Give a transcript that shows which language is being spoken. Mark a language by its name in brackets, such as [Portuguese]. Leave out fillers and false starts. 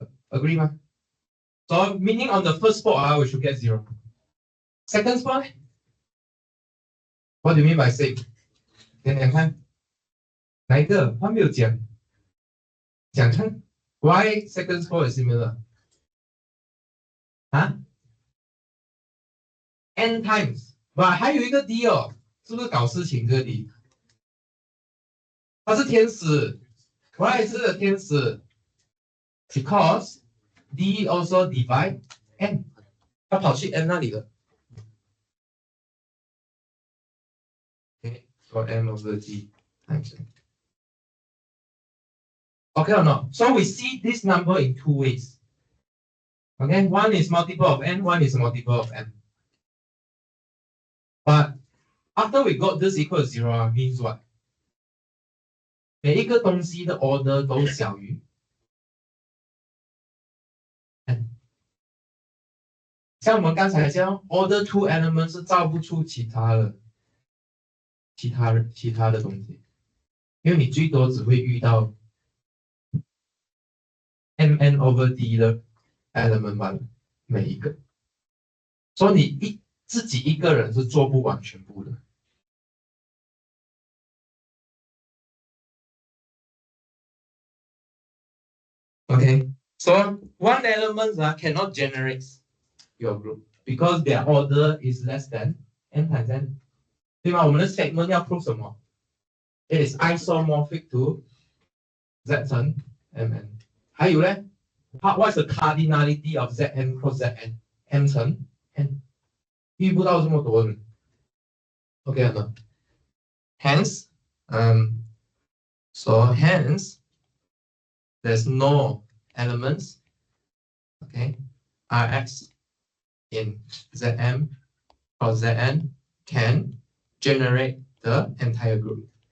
[English] Agree, ma? So meaning on the first spot, we should get 0. Second spot, what do you mean by same? [Chinese] 讲看，哪一个？他没有讲。讲看 [English] ，why second spot is similar? [Chinese] 啊 ？ [English] n times， [Chinese] but 还有一个 d 哦，是不是搞事情？这个 d， 他是天使 ， [English] why [Chinese] 是天使 ？ [English] Because d also divide n， [Chinese] 他跑去 n 那里了。 [English] Okay, so m over d times n. Okay or not? So we see this number in two ways. Okay, one is multiple of n, one is multiple of n. But after we got this equal to 0 means what? [Chinese] 每一个东西的 order 都小于 n。像我们刚才讲 order 2 element 是造不出其他的东西，因为你最多只会遇到 mn over d 的 element 罢了，每一个。所以你自己一个人是做不完全部的。 [English] Okay, so one element cannot generate your group because their order is less than n times n. [Chinese] 对吗？我们的 statement 要 prove 什么 ？ [English] It is isomorphic to z [Chinese] 乘 mn。还有呢 [English] ，what is the cardinality of zn cross zn？ [Chinese] m 乘 n， 遇不到这么多人。 [English] OK 了 ？Hence, so hence, there's no elements, okay, Rx in Zm or Zn can generate the entire group.